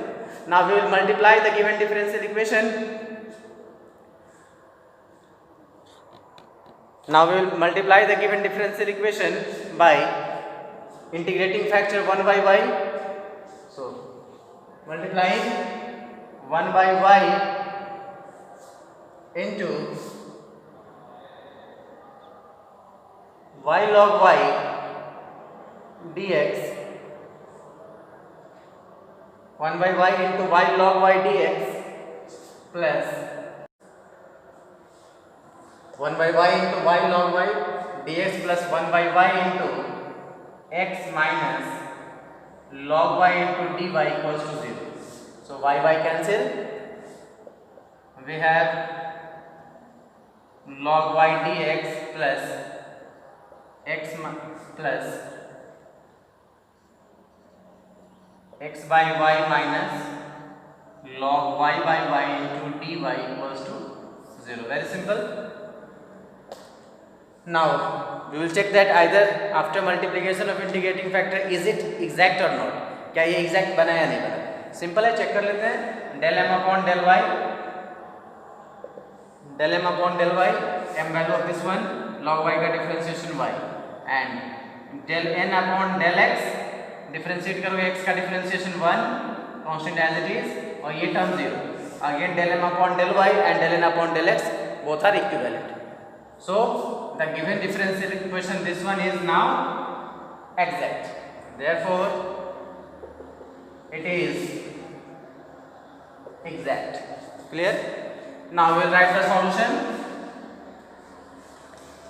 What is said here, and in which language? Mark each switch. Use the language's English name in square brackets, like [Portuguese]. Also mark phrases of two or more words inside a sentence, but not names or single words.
[English] Now we will multiply the given differential equation. By integrating factor 1 by y. So multiplying 1 by y into y log y dx, 1 by y into y log y dx plus 1 by y into y log y dx plus 1 by y into x minus log y into dy equals to 0. So y cancel, we have log y dx plus x plus x by y minus log y by y into dy equals to 0. Very simple. Now we will check that either after multiplication of integrating factor is it exact or not, [Hindi] क्या ये exact बना या नहीं बना। सिंपल है, चेक कर लेते हैं। [English] del m upon del y, m value of this one, log y का डिफरेंशिएशन y, and del n upon del x, डिफरेंशिएट करोगे x का differentiation 1 constant as it is, [Hindi] और ये [English] term 0, again del m upon del y and del n upon del x both are equivalent. So the given differential equation, this one is now exact, therefore it is exact. Clear? Now we will write the solution.